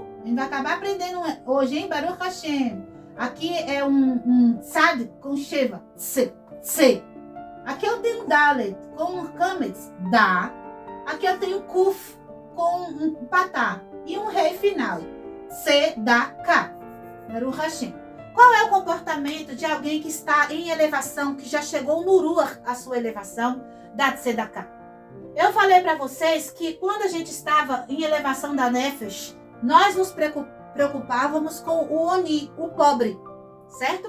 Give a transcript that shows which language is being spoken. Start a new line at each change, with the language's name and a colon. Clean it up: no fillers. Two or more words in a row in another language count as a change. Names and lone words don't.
Portuguese: A gente vai acabar aprendendo hoje, hein?
Hebrew: ברוך השם.
Portuguese: Aqui é um Tzad com Sheva. Tse. Aqui eu tenho Dalet com Kametz. Da. Aqui eu tenho Kuf com um Patá. E um rei final.
Hebrew: צדקה ברוך השם.
Portuguese: Qual é o comportamento de alguém que está em elevação, que já chegou no Ruach, a sua elevação da Tzedaká? Eu falei para vocês que quando a gente estava em elevação da Nefesh, nós nos preocupávamos com o Oni, o pobre, certo?